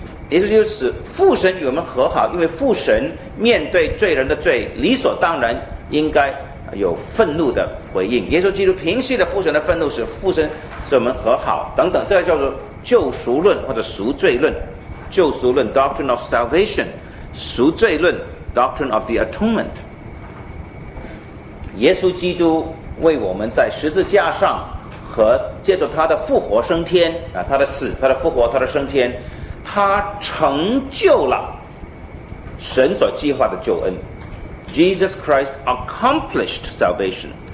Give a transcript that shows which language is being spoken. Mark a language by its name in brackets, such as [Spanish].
[Chinese] 耶稣基督使父神与我们和好，因为父神面对罪人的罪，理所当然应该有愤怒的回应。耶稣基督平息了父神的愤怒，使父神使我们和好等等，这个叫做救赎论或者赎罪论，救赎论 doctrine of salvation。赎罪论 Doctrine of the Atonement。耶稣基督为我们在十字架上和借着他的复活升天啊，他的死、他的复活、他的升天，他成就了神所计划的救恩。 [English] Jesus Christ accomplished salvation。